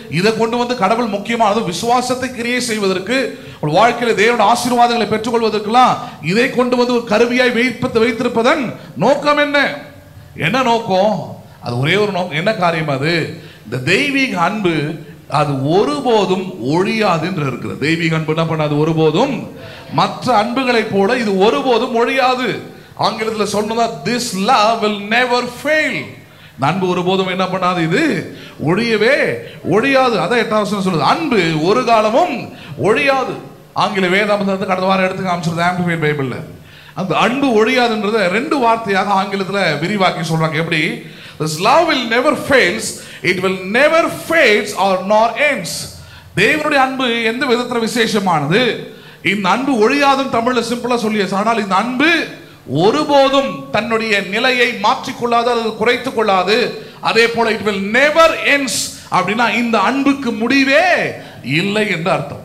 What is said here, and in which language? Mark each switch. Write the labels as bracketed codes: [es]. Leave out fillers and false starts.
[ta] இதை கொண்டு கடவுள் முக்கியமானது விசுவாசத்தை கிரியை செய்வதற்கு, ஒரு வாழ்க்கையில தேவனுடைய ஆசீர்வாதங்களை பெற்றுக்கொள்வதற்கெல்லாம் இதை கொண்டு ஒரு கருவியாய் வைத்திருப்பதன் நோக்கம் என்ன? என்ன நோக்கம்? அது ஒரே ஒரு நோக்கம். என்ன காரியம் அது? இந்த தெய்வீக அன்பு அது ஒருபோதும் ஒழியாது என்று இருக்கிறது. தெய்வீக அன்பு என்ன பண்ணாது? ஒருபோதும் மற்ற அன்புகளை போல இது ஒருபோதும் ஒழியாது. ஆங்கிலத்தில் சொன்னதா, [en] this love will never fail. [ta] அன்பு ஒருபோதும் என்ன பண்ணாது? இது ஒழியவே ஒழியாது. அதான் 8வது வசனம் சொல்லுது, அன்பு ஒரு காலமும் ஒழியாது. ஆங்கில வேதாந்தத்தை கடந்த வாரம் எடுத்து காமிச்சிருது ஆம்பிளிஃபைட் பைபிள்ல. அந்த அன்பு ஒழியாதுன்றத 2 வார்த்தையாக ஆங்கிலத்தில் விரிவாக்கி சொல்றாங்க. எப்படி? [en] This love will never fails, it will never fades or nor ends. [ta] தேவனுடைய அன்பு எந்த விதத்துல விசேஷமானது? இந்த அன்பு ஒழியாதுன்னு தமிழ்ல சிம்பிளா சொல்லியாச்சு. ஆனால் இந்த அன்பு ஒருபோதும் தன்னுடைய நிலையை மாற்றிக்கொள்ளாது, அல்லது குறைத்துக் கொள்ளாது. அதே போல [en] it will never ends [ta] அப்படின்னா இந்த அன்புக்கு முடிவே இல்லை என்று அர்த்தம்.